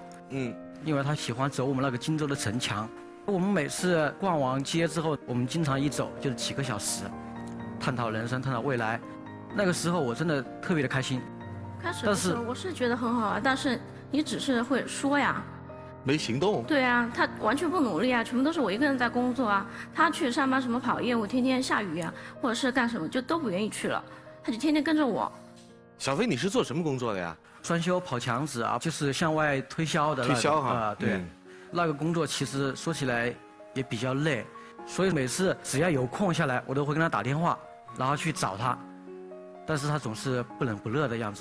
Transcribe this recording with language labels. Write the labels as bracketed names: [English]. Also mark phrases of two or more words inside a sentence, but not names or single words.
[Chinese] 因為他喜歡走我們那個荊州的城牆。我們每次逛完街之後，我們經常一走就是幾個小時，探討人生，探討未來。那個時候我真的特別的開心。開始的時候我是覺得很好啊，但是你只是會說呀，沒行動。對啊，他完全不努力啊，全部都是我一個人在工作啊。他去上班什麼跑業務，天天下雨啊，或者是幹什麼就都不願意去了，他就天天跟着我。小飛，你是做什麼工作的呀？裝修跑牆紙啊，就是向外推銷的那個。推銷哈。對，那個工作其實說起來也比較累，所以每次只要有空下來，我都會跟他打電話，然後去找他，但是他總是不冷不熱的樣子。